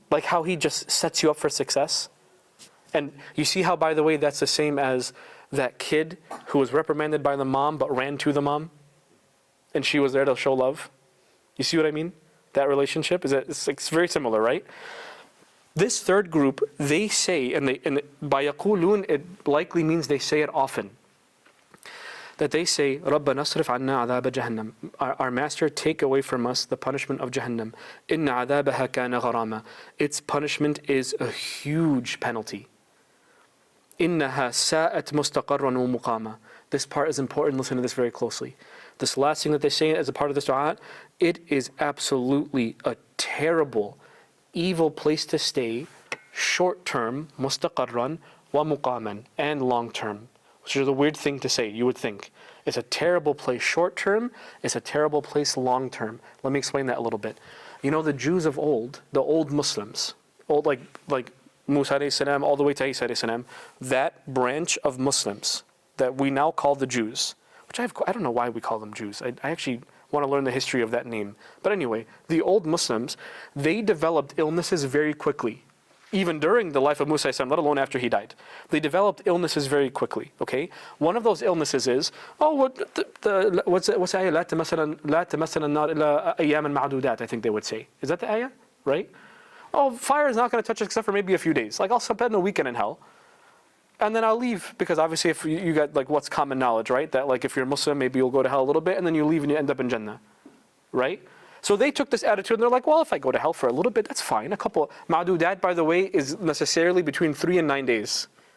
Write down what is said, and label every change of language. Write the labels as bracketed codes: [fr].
[en] Like how He just sets you up for success. And you see how, by the way, that's the same as that kid who was reprimanded by the mom but ran to the mom. And she was there to show love. You see what I mean? That relationship, it's very similar, right? This third group, they say, and by yaqulun, it likely means they say it often. [ar] That they say, رَبَّنَا اصْرِفْ عَنَّا عَذَابَ جَهَنَّمْ. [en] Our Master, take away from us the punishment of Jahannam. [ar] إِنَّ عَذَابَهَا كَانَ غَرَامًا. [en] Its punishment is a huge penalty. [ar] إِنَّهَا سَاءَتْ مُسْتَقَرًّا وَمُقَامًا. [en] This part is important, listen to this very closely. This last thing that they say as a part of this dua, it is absolutely a terrible, evil place to stay, short term, [ar] mustaqarran, wa muqaman, [en] and long term. Which is a weird thing to say, you would think. It's a terrible place short term, it's a terrible place long term. Let me explain that a little bit. You know, the Jews of old, the old Muslims, old like Musa alayhi salam, all the way to Isa alayhi salam, that branch of Muslims that we now call the Jews, which I don't know why we call them Jews. I actually want to learn the history of that name. But anyway, the old Muslims, they developed illnesses very quickly. Even during the life of Musa alayhi salam, let alone after he died. They developed illnesses very quickly, okay? One of those illnesses is, what's the ayah? [ar] لا تمسنا النار إلا أياما معدودات, I think they would say. [en] Is that the ayah? Right? Oh, fire is not going to touch us except for maybe a few days. Like I'll spend a weekend in hell. And then I'll leave, because obviously if you got like what's common knowledge, right? That like if you're Muslim, maybe you'll go to hell a little bit and then you leave and you end up in Jannah, right? So they took this attitude and they're like, well, if I go to hell for a little bit, that's fine. A couple, ma'dudat, by the way, is necessarily between 3 and 9 days.